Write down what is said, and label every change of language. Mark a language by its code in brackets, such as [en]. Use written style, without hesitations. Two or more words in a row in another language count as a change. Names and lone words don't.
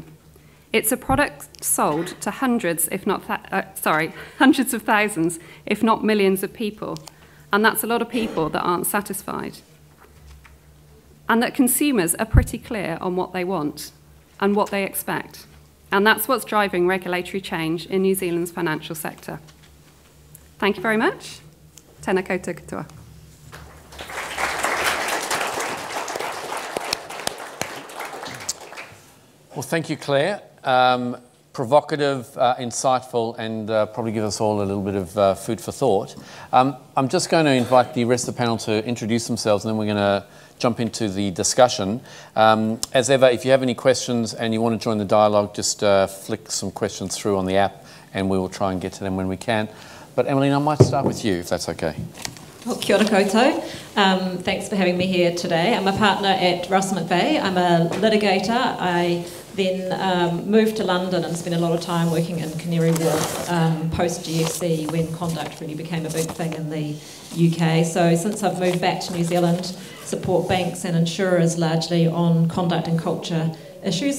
[en] It's a product sold to hundreds of thousands, if not millions of people. And that's a lot of people that aren't satisfied. And that consumers are pretty clear on what they want and what they expect. And that's what's driving regulatory change in New Zealand's financial sector. Thank you very much. [mi] Tēnā koutou katoa. [en] Well, thank you, Claire. Provocative, insightful, and probably give us all a little bit of food for thought. I'm just going to invite the rest of the panel to introduce themselves, and then we're going to jump into the discussion. As ever, if you have any questions and you want to join the dialogue, just flick some questions through on the app, and we will try and get to them when we can. But Emmeline, I might start with you, if that's okay. Well, [mi] kia ora koutou. [en] Thanks for having me here today. I'm a partner at Mcveagh. I'm a litigator. I then moved to London and spent a lot of time working in Canary Wharf post-GFC, when conduct really became a big thing in the UK. So since I've moved back to New Zealand, support banks and insurers largely on conduct and culture issues.